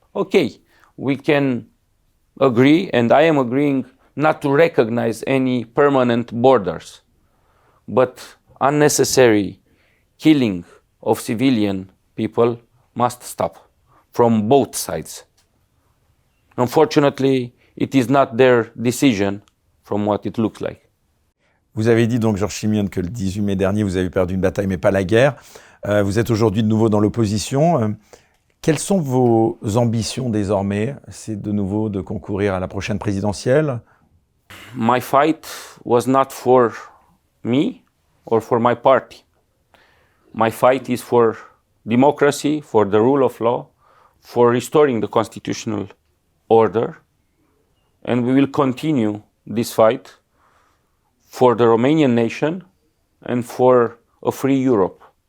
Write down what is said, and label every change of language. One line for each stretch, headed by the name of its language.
English: Okay, we can agree, and I am agreeing not to recognize any permanent borders, but unnecessary killing of civilian people must stop from both sides. Unfortunately, it is not their decision from what it looks like.
French: Vous avez dit donc, Georges Chimione, que le 18 mai dernier, vous avez perdu une bataille, mais pas la guerre. Vous êtes aujourd'hui de nouveau dans l'opposition. Quelles sont vos ambitions désormais? C'est de nouveau de concourir à la prochaine présidentielle?
English: My fight was not for me or for my party. My fight is for democracy, for the rule of law, for restoring the constitutional order. And we will continue this fight for the Romanian nation and for a free Europe.